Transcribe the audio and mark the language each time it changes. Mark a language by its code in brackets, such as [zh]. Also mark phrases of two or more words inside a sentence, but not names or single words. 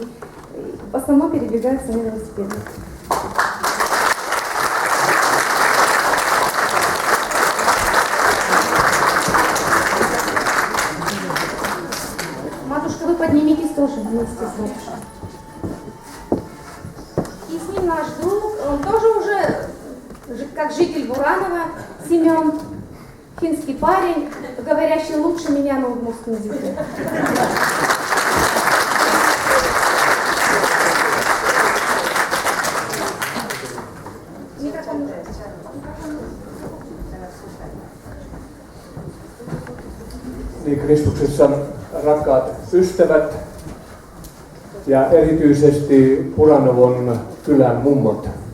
[ru] В основном передвигаются на велосипедах. Матушка, вы поднимитесь тоже вместе с матушкой. И с ним наш друг, он тоже уже, как житель Буранова, Семен, финский парень, говорящий лучше меня на удмуртском языке. [fi] Niin Kristuksessa rakkaat ystävät ja erityisesti Puranovon kylän mummot.